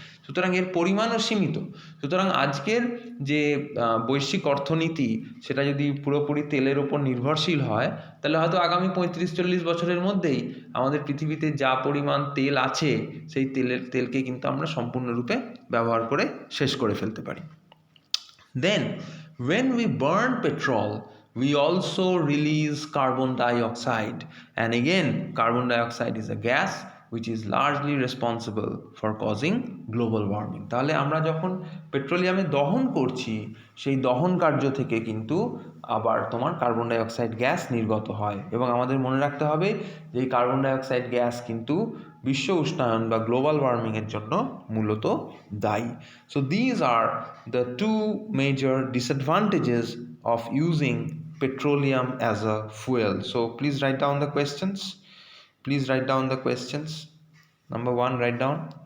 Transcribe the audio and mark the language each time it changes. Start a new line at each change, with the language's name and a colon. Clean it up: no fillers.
Bangla: সুতরাং এর পরিমাণও সীমিত। সুতরাং আজকের যে বৈশ্বিক অর্থনীতি, সেটা যদি পুরোপুরি তেলের ওপর নির্ভরশীল হয়, তাহলে হয়তো আগামী 35-40 বছরের মধ্যেই আমাদের পৃথিবীতে যা পরিমাণ তেল আছে, সেই তেলকে কিন্তু আমরা সম্পূর্ণরূপে ব্যবহার করে শেষ করে ফেলতে পারি।
English: Then when we burn petrol, we also release carbon dioxide, and again carbon dioxide is a gas which is largely responsible for causing global warming.
Bangla: তাহলে আমরা যখন পেট্রোলিয়ামে দহন করছি, সেই দহন কার্য থেকে কিন্তু আবার তোমার কার্বন ডাইঅক্সাইড গ্যাস নির্গত হয়, এবং আমাদের মনে রাখতে হবে যে এই কার্বন ডাইঅক্সাইড গ্যাস কিন্তু বিশ্ব উষ্ণায়ন বা গ্লোবাল ওয়ার্মিং এর জন্য মূলত দায়ী।
English: So these are the two major disadvantages of using petroleum as a fuel. So please write down the questions. Please write down the questions. Number 1, write down.